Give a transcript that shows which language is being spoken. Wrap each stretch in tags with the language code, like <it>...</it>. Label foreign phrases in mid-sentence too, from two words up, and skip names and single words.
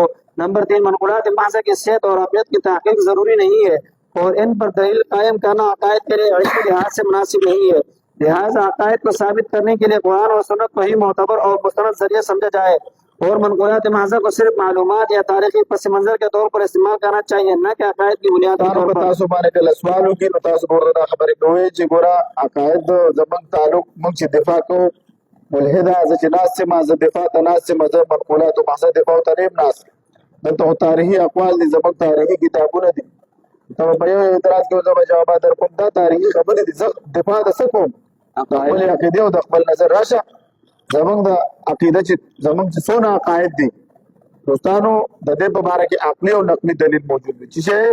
<ur>نمبر 3، منقولات محض کی صحت اور عقیدت کی تحقیق ضروری نہیں ہے اور ان پر دلیل قائم کرنا عقائد کے لیے علمی لحاظ سے مناسب نہیں ہے، لہٰذا عقائد کو ثابت کرنے کے لیے قرآن اور سنت کو ہی معتبر اور مستند ذریعہ سمجھا جائے اور منقولات محضہ کو صرف معلومات یا تاریخی پس منظر کے طور پر استعمال کرنا چاہیے، نہ کہ عقائد کی بنیاد کے طور پر۔</ur> <ps>تاسو باندې کله سوالو کې نو تاسو ورته خبرې کوئ چې ګوره عقاید زموږ تعلق موږ چې دفاع کوو ملحده زه چې ناست یم زه دفاع ته ناست یم زه منقولاتو محضه دفاع ته نه یم ناست دلته خو تاریخي اقوال دي زموږ تاریخي کتابونه دي ته به په یو اعتراض کې زه به جوابات درکوم دا تاریخي خبرې دي زه دفاع د څه کوم د خپلې عقیدې او د خپل نظر راشه زموږ د عقیده چې زموږ چې څونه عقاید دي دوستانو د دې په باره کې عقلي او نقلي دلیل موجود دی چې</ps>